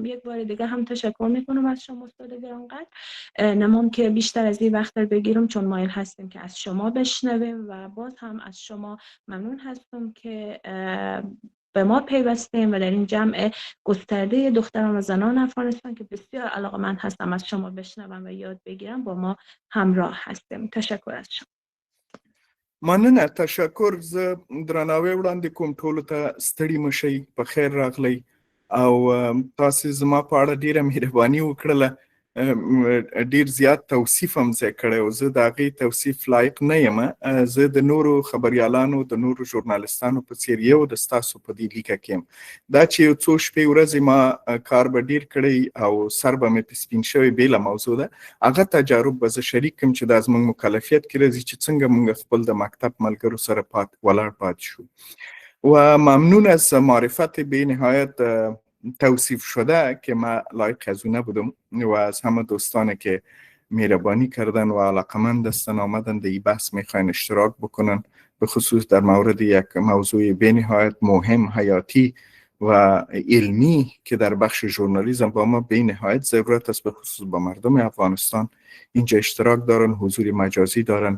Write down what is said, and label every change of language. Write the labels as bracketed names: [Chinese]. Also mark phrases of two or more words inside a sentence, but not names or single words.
[Persian] یک بار دیگه هم تشکر میکنم از شما استاد گرانقدر. نمام که بیشتر از این وقت رو بگیرم چون مایل هستیم که از شما بشنویم و باز هم از شما ممنون هستم که به ما پیوستیم و در این جمع گسترده دختران و زنان افغانستان که بسیار علاقه‌مند هستم از شما بشنوم و یاد بگیرم با ما همراه هستیم. تشکر از شما. [Pashto] مننه، تشکر. زه درناوی وړاندې کوم ټولو ته. ستړي مشئ، په خیر راغلی او تاسو زما په اړه ډیره مهرباني وکړله. ډیر زیات توصیف هم ځای کړی و. زه د هغې توصیف لایق نه یم. زه د نورو خبریالانو، د نورو ژورنالستانو په څیر یو د ستاسو په دې لیکه کې یم. دا چې یو څو شپې ورځې ما کار به ډیر کړی او سر به مې په سپین شوی بیله موضوع ده، هغه تجارب به زه شریک کړم چې دا زموږ مکلفیت کې راځي چې څنګه موږ خپل د مکتب ملګرو سره ولاړ پاتې شو. [Persian] و ممنون از معرفت به نهایت توصیف شده که ما لایق از او نبودم و از همه دوستانی که مهربانی کردن و علاقمند هستن آمدن در این بحث میخواین اشتراک بکنن، به خصوص در مورد یک موضوع به نهایت مهم، حیاتی و علمی که در بخش ژورنالیسم با ما به نهایت ضرورت است، به خصوص با مردم افغانستان اینجا اشتراک دارن، حضور مجازی دارن.